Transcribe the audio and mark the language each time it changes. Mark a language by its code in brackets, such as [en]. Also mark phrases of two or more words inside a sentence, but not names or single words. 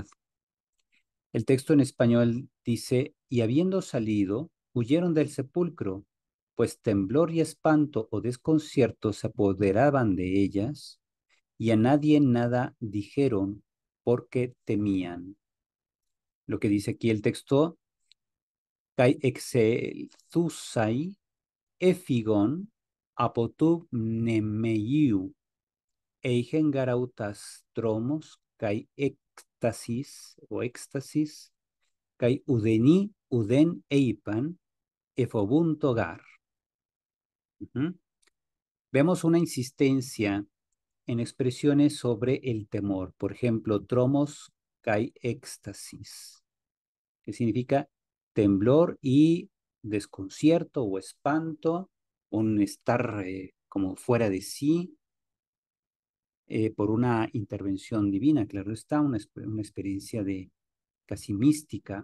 [es] El texto en español dice, y habiendo salido, huyeron del sepulcro, pues temblor y espanto o desconcierto se apoderaban de ellas, y a nadie nada dijeron porque temían. Lo que dice aquí el texto, [el] καὶ ἐξελθοῦσαι ἔφυγον ἀπὸ τοῦ μνημείου, εἶχεν γὰρ αὐτὰς τρόμος, καὶ ἔκστασις, καὶ οὐδενὶ οὐδὲν εἶπαν, ἐφοβοῦντο γάρ. [es] Vemos una insistencia en expresiones sobre el temor. Por ejemplo, [el] τρόμος καὶ ἔκστασις, [es] que significa temblor y desconcierto o espanto, un estar como fuera de sí por una intervención divina, claro está, una experiencia de casi mística.